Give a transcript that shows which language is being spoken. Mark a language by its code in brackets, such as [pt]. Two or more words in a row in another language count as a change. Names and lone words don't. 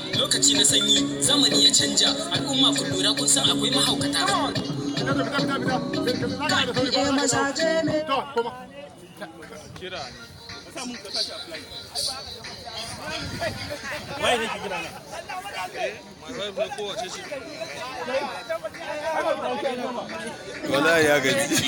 [ha] Lokaci na sanyi, zamani ya canja, al'umma ku lura kun san akwai mahaukata. Fita, fita, fita, fita. Kai, eh, mazaje ne. To, koma. Kira ne. Ka sa mun, ka sa shi a flight. Waye ne ke kira na? Eh, [en] my wife [ha] ne ko wace ce? Wallahi ya gaji.